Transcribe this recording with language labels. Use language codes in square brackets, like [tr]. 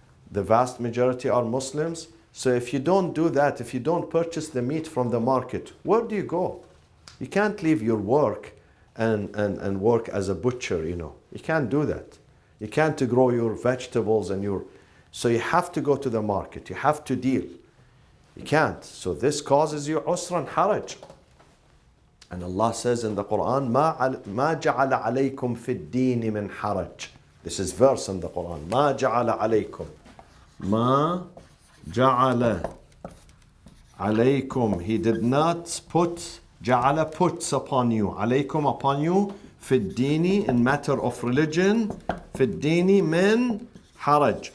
[en] The vast majority are Muslims. So if you don't do that, if you don't purchase the meat from the market, where do you go? You can't leave your work and work as a butcher, You can't do that. You can't grow your vegetables and your... So you have to go to the market. You have to deal. You can't. So this causes you usran haraj. And Allah says in the Quran, [ar] ما جعل عليكم في الدين من حرج. [en] This is verse in the Quran. [ar] ما جعل عليكم. ما جعل عليكم. [en] He did not put, جعل puts upon you. عليكم upon you. [ar] في الدين [en] in matter of religion. [ar] في الدين من حرج.